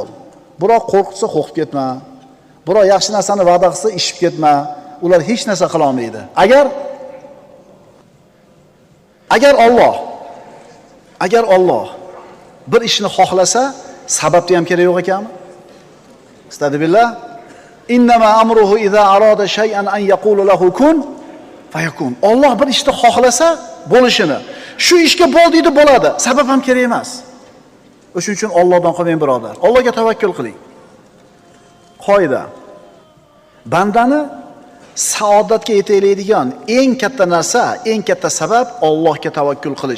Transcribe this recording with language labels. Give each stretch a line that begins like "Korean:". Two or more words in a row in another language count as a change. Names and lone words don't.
Uzbek: Biroq qo'rqitsa qo'rqib ketma. Biroq yaxshi narsani va'da qilsa ishib ketma. Ular hech narsa qila olmaydi. Agar Alloh bir ishni xohlasa, sababni ham kerak yo'q ekanmi? Astagfirullah.
Arabic: إنما أمره إذا أراد شيئا أن يقول له كن فيكون.
Uzbek: Alloh bir ishni xohlasa, bo'lishini. Shu ishga bo'l deydi, bo'ladi. Sabab ham kerak emas. O'shuning uchun Allohdan qolmang birodar. Allohga tavakkul qiling. Qoida. Bandani saodatga yetaklaydigan eng katta narsa, eng katta sabab Allohga tavakkul qilish.